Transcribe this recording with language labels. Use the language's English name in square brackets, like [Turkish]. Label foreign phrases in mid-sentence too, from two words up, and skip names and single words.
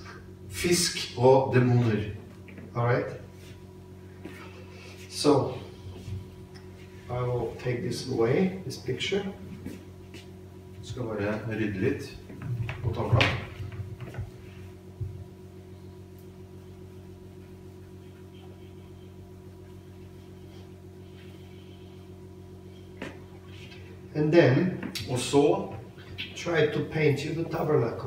[Norwegian] fisk og demoner. [English] Alright? So, I will take this away, this picture. [Norwegian] Skal bare rydde litt på tavla. [English] And then, [Norwegian] Og så [English] try to paint you the tabernacle.